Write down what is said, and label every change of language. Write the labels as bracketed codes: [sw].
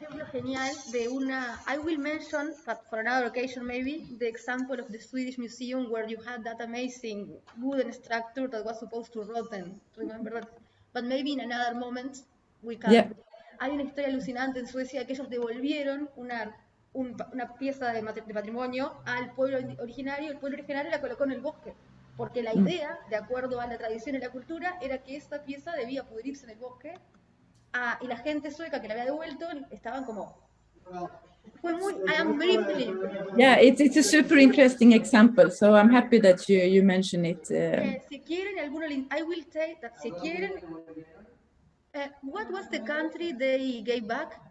[es] Genial de una, [en] I will mention, but for another occasion maybe, the example of the Swedish museum where you had that amazing wooden structure that was supposed to rotten, remember that? But maybe in another moment we can. Yeah. [es] Hay una historia alucinante en Suecia que ellos devolvieron una pieza de patrimonio al pueblo originario. El pueblo originario la colocó en el bosque, porque la idea, de acuerdo a la tradición y la cultura, era que esta pieza debía pudrirse en el bosque. Y la gente sueca que la había devuelto estaban como, fue muy, [en] I am very pleased. Yeah, it's a super interesting example, so I'm happy that you mention it. [es] Si quieren, [en] I will say that [es] si quieren, [en] what was the country they gave back?